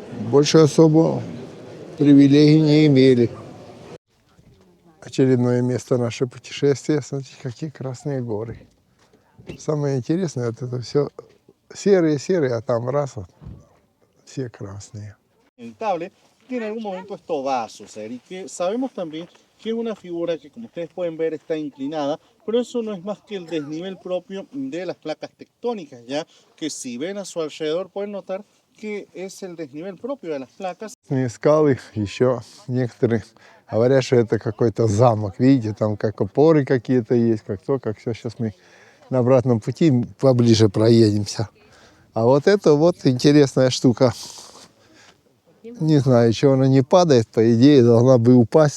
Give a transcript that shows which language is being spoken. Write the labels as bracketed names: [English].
[Russian] Больше особо привилегий не имели. Очередное место нашего путешествия. Смотрите, какие красные горы. Самое интересное, вот это все серые, а там раз вот, все красные. [Spanish] Inevitable, que en algún momento esto va a suceder y que sabemos también que es una figura que, como ustedes pueden ver, está inclinada, pero eso no es más que el desnivel propio de las placas tectónicas, ya que si ven a su alrededor pueden notar que es el desnivel propio de las placas. [Russian] Скалы, еще некоторые говорят, что это какой-то замок, видите, там как опоры какие-то есть, как то, как все. Сейчас мы на обратном пути поближе проедемся. А вот это вот интересная штука. Не знаю, чего она не падает, по идее должна бы упасть.